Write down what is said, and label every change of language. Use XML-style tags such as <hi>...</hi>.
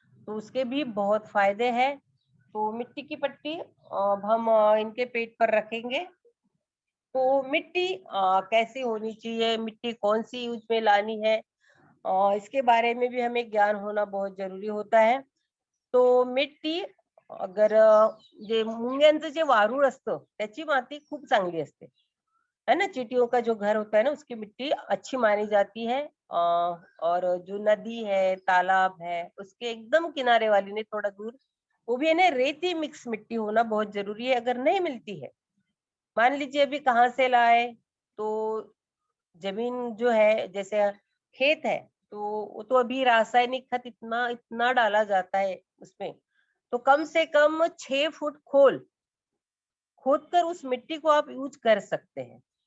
<hi>तो उसके भी बहुत फायदे हैं। तो मिट्टी की पट्टी अब हम इनके पेट पर रखेंगे। तो मिट्टी कैसी होनी चाहिए, मिट्टी कौन सी यूज में लानी है, इसके बारे में भी हमें ज्ञान होना बहुत जरूरी होता है। तो मिट्टी, अगर</hi> <mr>जे मुंग्यांचं जे वारूळ असतं, त्याची माती खूप चांगली असते,</mr> <hi>है ना। चींटियों का जो घर होता है ना, उसकी मिट्टी अच्छी मानी जाती है। और जो नदी है, तालाब है, उसके एकदम किनारे वाली नहीं, थोड़ा दूर, वो भी है ना, रेती मिक्स मिट्टी होना बहुत जरूरी है। अगर नहीं मिलती है, मान लीजिए अभी कहाँ से लाए, तो जमीन जो है, जैसे खेत है, तो वो तो अभी रासायनिक खाद इतना इतना डाला जाता है उसमें, तो कम से कम 6 फुट खोद कर उस मिट्टी को आप यूज कर सकते हैं।</hi>